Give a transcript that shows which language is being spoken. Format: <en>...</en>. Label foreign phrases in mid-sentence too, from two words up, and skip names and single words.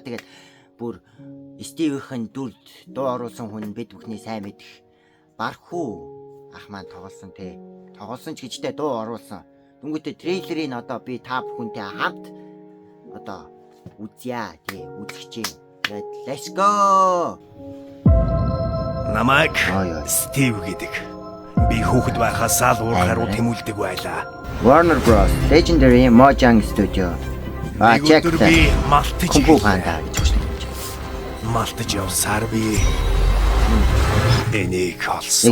<mn>Тэгээд бүр Стивен дүрд дуу оруулсан хүн бид бүхний сайн мэдэх Бархуу ах маань тоглосон тий. Тоглосон ч гэжтэй дуу оруулсан. Дүнгүүтээ трейлерыг би та бүхэнтэй хамт үзье тий үзэж чинь.</mn> <en>Let's go.</en> <mn>Намайг Стив гэдэг. Би хүүхэд байхаас л уурхаар тэмүүлдэг байлаа. Warner Bros. Legendary Mojang Studio. Check би малтаж хандаа гэж байна. Малтаж явсаар би энийг олсон.</mn>